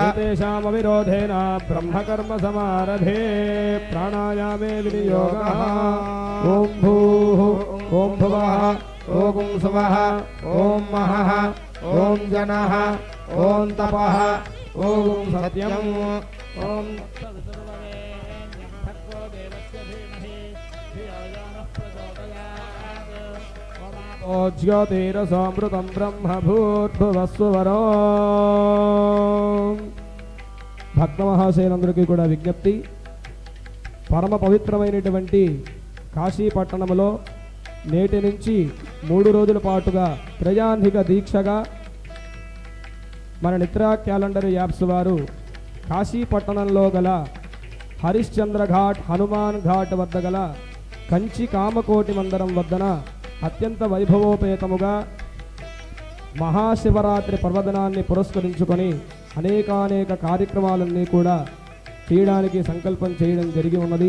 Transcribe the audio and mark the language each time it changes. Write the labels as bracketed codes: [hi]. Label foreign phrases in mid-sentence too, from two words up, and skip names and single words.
[sa] एतेषामविरोधेन ब्रह्मकर्म समारभे प्राणायामे विनियोगः ॐ भूः ॐ भुवः ॐ सुवः ॐ महः ॐ जनः ॐ तपः ॐ सत्यम् ॐ ज्योतिरसमृतं ब्रह्म भूर्भुवस्वरो [te] భక్త మహాశయులందరికీ కూడా విజ్ఞప్తి, పరమ పవిత్రమైనటువంటి కాశీ పట్టణంలో నేటి నుంచి 3 రోజుల పాటుగా ప్రజాధిక దీక్షగా మన నిత్రా క్యాలెండర్ యాప్స్ వారు కాశీ పట్టణంలో గల హరిశ్చంద్ర ఘాట్ హనుమాన్ ఘాట్ వద్ద గల కంచి కామకోటి మందిరం వద్దన అత్యంత వైభవోపేతముగా మహాశివరాత్రి పర్వదినాన్ని పురస్కరించుకొని అనేకానేక కార్యక్రమాలన్నీ కూడా చేయడానికి సంకల్పం చేయడం జరిగి ఉన్నది.